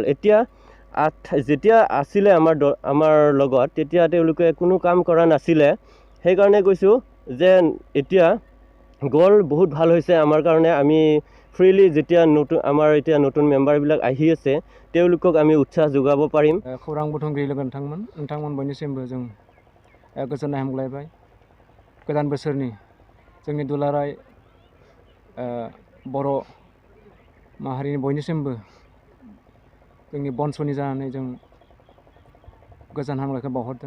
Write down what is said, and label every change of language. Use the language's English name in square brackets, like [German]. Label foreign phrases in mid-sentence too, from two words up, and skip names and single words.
[Assamese] যেতিয়া আছিলে আমাৰ লগত তেতিয়া তেওঁলোকে কোনো কাম কৰা নাছিলে। সেইকাৰণে কৈছোঁ যে এতিয়া গ'ল, বহুত ভাল হৈছে আমাৰ কাৰণে। আমি ফ্ৰীলি যেতিয়া আমাৰ এতিয়া নতুন মেম্বাৰবিলাক আহি আছে তেওঁলোকক আমি উৎসাহ যোগাব পাৰিম। [Bodo] खौरां बुथुमगिरि लोगो नोंथांमोन बयनिसिमबो जों गोजोननाय हामग्लायबाय। गोदान बोसोरनि जोंनि दुलाराय बर' माहारिनि बयनिसिमबो जोंनि बनसुनि जानानै जों गोजोन हामग्लायनायखौ बावहरदों।